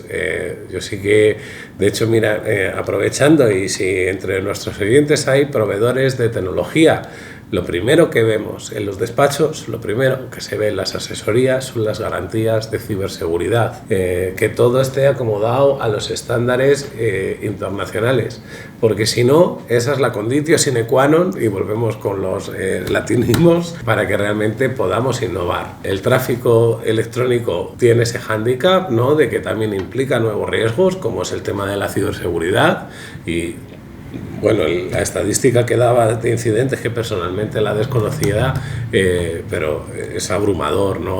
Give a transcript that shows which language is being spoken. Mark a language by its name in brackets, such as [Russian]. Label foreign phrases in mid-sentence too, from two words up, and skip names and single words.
[Spanish] Yo sí que, de hecho, mira, aprovechando, y si entre nuestros oyentes hay proveedores de tecnología, lo primero que vemos en los despachos, lo primero que se ve en las asesorías son las garantías de ciberseguridad, que todo esté acomodado a los estándares internacionales, porque si no, esa es la [Latin] conditio sine qua non, [Spanish] y volvemos con los latinismos, para que realmente podamos innovar. El tráfico electrónico tiene ese hándicap, ¿no?, de que también implica nuevos riesgos, como es el tema de la ciberseguridad, y bueno, la estadística que daba de incidentes, que personalmente la desconocía, pero es abrumador, ¿no?